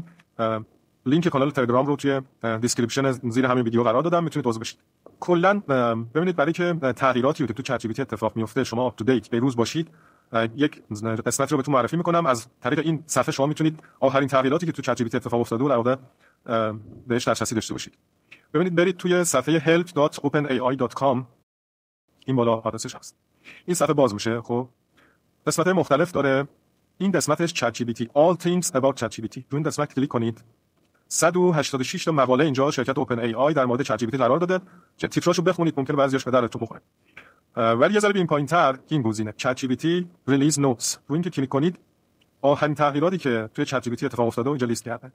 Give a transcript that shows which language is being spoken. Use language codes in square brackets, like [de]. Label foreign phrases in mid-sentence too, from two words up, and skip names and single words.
[fa] لینک کانال تلگرام رو توی دیسکریپشن زیر همین ویدیو قرار دادم، میتونید عضو بشید. کلا ببینید برای که تغییراتی که تو چت جی پی تی اتفاق میفته شما [en] up to date [fa] به روز باشید، یک قسمتی رو بهتون معرفی میکنم. از طریق این صفحه شما میتونید آخرین تغییراتی که تو چت جی پی تی اتفاق افتاده رو در واقع بهش دسترسی داشته باشید. ببینید برید توی صفحه help.openai.com، این بالا آدرسش هست. این صفحه باز میشه. خب قسمت‌های مختلف داره. این قسمتش چت جی پی تی [en] all things about [fa] چت جی پی تی. روی این قسمت کلیک کنید. 186 تا مقاله اینجا شرکت اوپن ای آی در مورد چت جی پی تی قرار داده که تیتراشو بخونید، ممکنه بعضیاش به درتون بخوره. ولی یه ذره این پایین‌تر این گزینه چت جی پی تی [en] release notes, [fa] روی این که کلیک کنید آخرین تغییراتی که توی چت جی پی تی اتفاق افتاده اینجا لیست کرده.